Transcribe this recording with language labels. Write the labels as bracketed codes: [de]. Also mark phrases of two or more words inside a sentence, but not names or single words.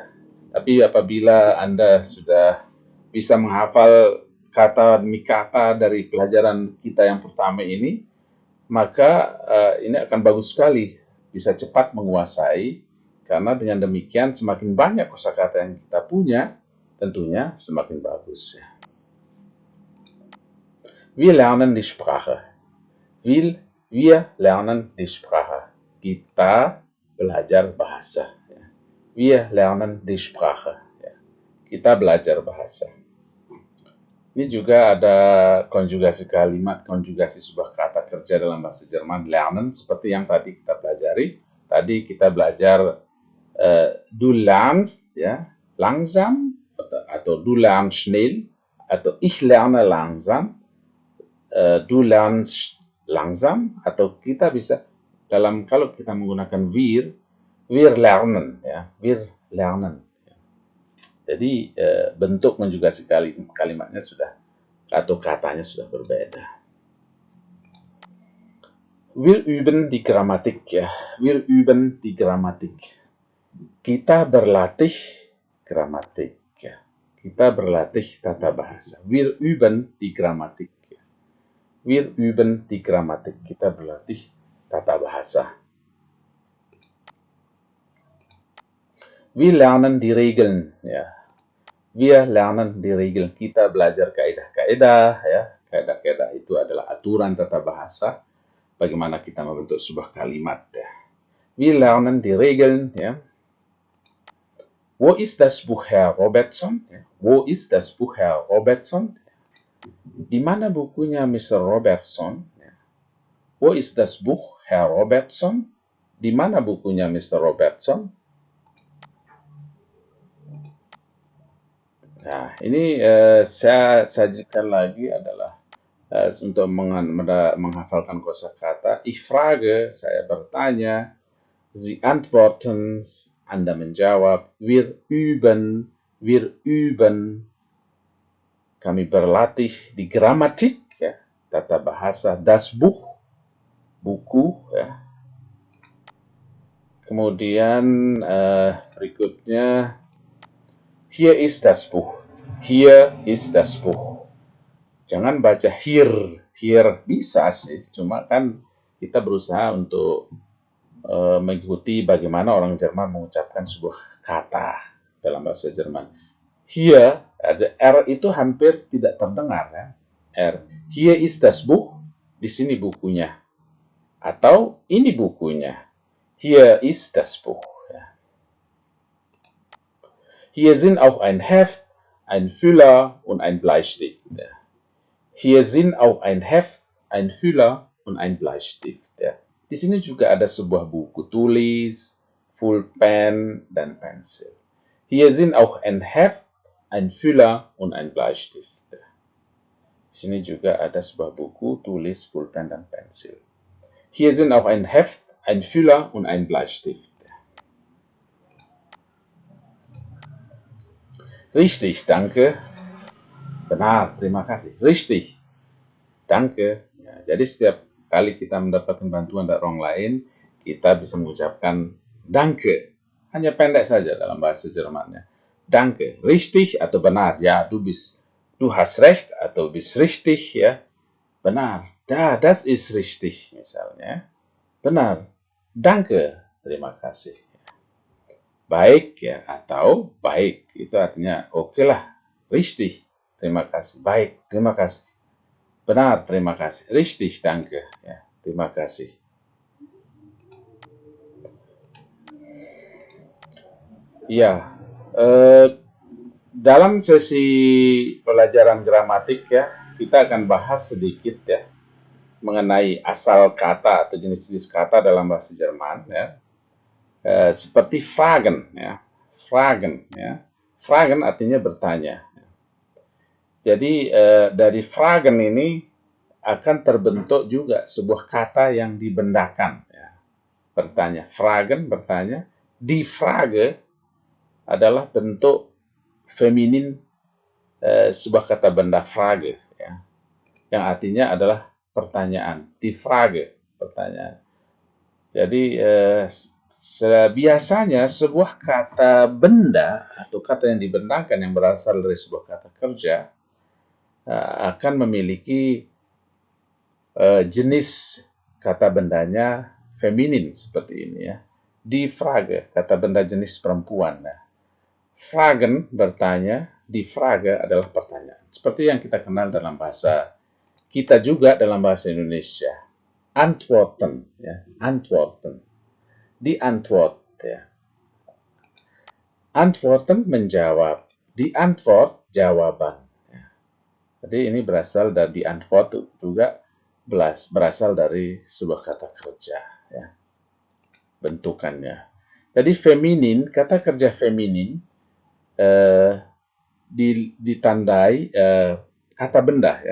[id] Tapi apabila Anda sudah bisa menghafal kata demi kata dari pelajaran kita yang pertama ini, maka ini akan bagus sekali, bisa cepat menguasai, karena dengan demikian semakin banyak kosakata yang kita punya, tentunya semakin bagus, ya. [de] Wir lernen die Sprache. Wir lernen die Sprache. [id] Kita belajar bahasa. Ya. [de] Wir lernen die Sprache. [id] Ya. Kita belajar bahasa. Ini juga ada konjugasi kalimat, konjugasi sebuah kata kerja dalam bahasa Jerman, lernen, seperti yang tadi kita pelajari. Tadi kita belajar [de] du lernst, [id] ya, langsam, atau [de] du lernst schnell, [id] atau [de] ich lerne langsam, du lernst langsam, [id] atau kita bisa kalau kita menggunakan [de] wir lernen, [id] ya, [de] wir lernen. [id] Jadi bentuk konjugasi kalimatnya sudah atau katanya sudah berbeda. [de] Wir üben die Grammatik, ya. Wir üben die Grammatik. [id] Kita berlatih gramatik, ya. Kita berlatih tata bahasa. [de] Wir üben die Grammatik. Ya. Wir üben die Grammatik. [id] Kita berlatih tata bahasa. [de] Wir lernen die Regeln, ya. Wir lernen die Regeln. [id] Kita belajar kaidah-kaidah, ya. Kaidah-kaidah itu adalah aturan tata bahasa. Bagaimana kita membentuk sebuah kalimat, ya. [de] Wir lernen die Regeln, ya. Wo ist das Buch, Herr Robertson? [id] Ya. [de] Wo ist das Buch, Herr Robertson? [id] Di mana bukunya Mr. Robertson? Ya. [de] Wo ist das Buch, Herr Robertson? [id] Di mana bukunya Mr. Robertson? Nah, ini saya sajikan lagi adalah untuk menghafalkan kosakata. [de] Ich frage, [id] saya bertanya. [de] Sie antworten, [id] Anda menjawab. [de] Wir üben, [id] kami berlatih di gramatik, ya, tata bahasa. [de] Das Buch, [id] buku, ya. Kemudian berikutnya, [de] hier ist das Buch. Hier ist das Buch. [id] Jangan baca hier bisa sih, cuma kan kita berusaha untuk mengikuti bagaimana orang Jerman mengucapkan sebuah kata dalam bahasa Jerman. Hier, R itu hampir tidak terdengar, ya. [de] R. Hier ist das Buch, [id] di sini bukunya. Atau ini bukunya. [de] Hier ist das Buch. Ja. Hier sind auch ein Heft, ein Füller und ein Bleistift. Ja. Hier sind auch ein Heft, ein Füller und ein Bleistift. [id] Ya. Di sini juga ada sebuah buku tulis, Pulpen, dan pensil. [de] Hier sind auch ein Heft, ein Füller und ein Bleistift. [id] Ya. Di sini juga ada sebuah buku tulis, Pulpen, dan pensil. [de] Hier sind auch ein Heft, ein Füller und ein Bleistift. Ya. Richtig, danke. [id] Benar, terima kasih. [de] Richtig. Danke. [id] Ya, jadi setiap kali kita mendapatkan bantuan dari orang lain, kita bisa mengucapkan danke. Hanya pendek saja dalam bahasa Jermannya. Danke. Richtig atau benar. Ya, [de] du hast recht atau bist richtig, [id] ya. Benar. [de] Das ist richtig, [id] misalnya. Benar. Danke. Terima kasih. Baik, ya, atau baik. Itu artinya oke lah. Richtig. Terima kasih. Baik, terima kasih. Benar, terima kasih. [de] Richtig, danke. [id] Ya, terima kasih. Ya, dalam sesi pelajaran gramatik, ya, kita akan bahas sedikit, ya, mengenai asal kata atau jenis-jenis kata dalam bahasa Jerman, ya. Seperti fragen, ya. Fragen, ya. Fragen artinya bertanya. Jadi dari fragen ini akan terbentuk juga sebuah kata yang dibendakan. Ya. Bertanya, fragen bertanya, [de] die Frage [id] adalah bentuk feminin sebuah kata benda Frage, ya, yang artinya adalah pertanyaan. [de] Die Frage, [id] pertanyaan. Jadi biasanya sebuah kata benda atau kata yang dibendakan yang berasal dari sebuah kata kerja akan memiliki jenis kata bendanya feminin seperti ini, ya. [de] Die Frage, [id] kata benda jenis perempuan. Nah, fragen bertanya, [de] die Frage [id] adalah pertanyaan. Seperti yang kita kenal dalam bahasa kita juga dalam bahasa Indonesia. [de] Antworten, ya, antworten. Die Antwort, ya. Antworten menjawab, die Antwort jawaban. [id] Jadi ini berasal dari antwort juga berasal dari sebuah kata kerja, ya, bentukannya. Jadi feminin, kata kerja feminin ditandai kata benda, ya.